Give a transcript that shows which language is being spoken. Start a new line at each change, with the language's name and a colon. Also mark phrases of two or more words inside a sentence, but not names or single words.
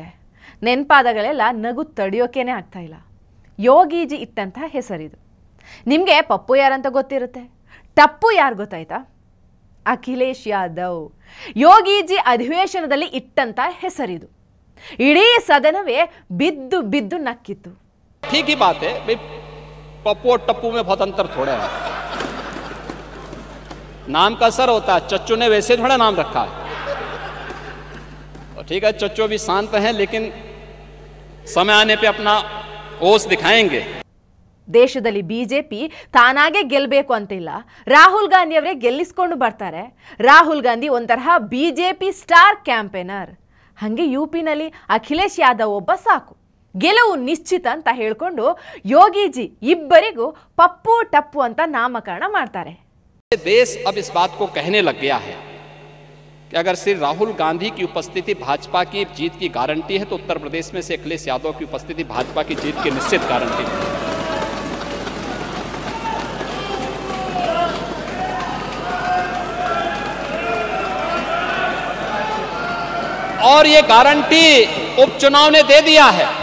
Kannada: ನೆನಪಾದಗಳೆಲ್ಲ ನಗು ತಡೆಯೋಕೇನೆ ಆಗ್ತಾ ಇಲ್ಲ. ಯೋಗೀಜಿ ಇಟ್ಟಂತಹ ಹೆಸರಿದು. ನಿಮಗೆ ಪಪ್ಪು ಯಾರಂತ ಗೊತ್ತಿರುತ್ತೆ, ಟಪ್ಪು ಯಾರು ಗೊತ್ತಾಯ್ತಾ? ಅಖಿಲೇಶ್ ಯಾದವ್. ಯೋಗೀಜಿ ಅಧಿವೇಶನದಲ್ಲಿ ಇಟ್ಟಂತ ಹೆಸರಿದು. ಇಡೀ ಸದನವೇ ಬಿದ್ದು ಬಿದ್ದು ನಕ್ಕಿತ್ತು.
Hindi: ठीक ही बात है भाई, पप्पू और टप्पू में बहुत अंतर थोड़ा है. नाम का असर होता है. चच्चू ने वैसे थोड़ा नाम रखा है. ठीक है, चच्चू भी शांत हैं, लेकिन समय आने पे अपना ओस दिखाएंगे.
Kannada: ದೇಶದಲ್ಲಿ ಬಿಜೆಪಿ ತಾನಾಗೆ ಗೆಲ್ಲಬೇಕು ಅಂತಿಲ್ಲ. ರಾಹುಲ್ ಗಾಂಧಿ ಅವರೇ ಗೆಲ್ಲಿಸ್ಕೊಂಡು ಬರ್ತಾರೆ. ರಾಹುಲ್ ಗಾಂಧಿ ಒಂತರಹ ಬಿಜೆಪಿ
English: star campaigner.
Kannada: ಹಾಗೆ ಯುಪಿನಲ್ಲಿ ಅಖಿಲೇಶ್ ಯಾದವ್ ಒಬ್ಬ ಸಾಕು, ಗೆಲುವು ನಿಶ್ಚಿತ ಅಂತ ಹೇಳ್ಕೊಂಡು ಯೋಗೀಜಿ ಇಬ್ಬರಿಗೂ ಪಪ್ಪು ಟಪ್ಪು ಅಂತ ನಾಮಕರಣ ಮಾಡ್ತಾರೆ.
Hindi: देश अब इस बात को कहने लग गया है कि अगर श्री राहुल गांधी की उपस्थिति भाजपा की जीत की गारंटी है, तो उत्तर प्रदेश में से अखिलेश यादव की उपस्थिति भाजपा की जीत की निश्चित गारंटी है. और ये गारंटी उपचुनाव ने दे दिया है.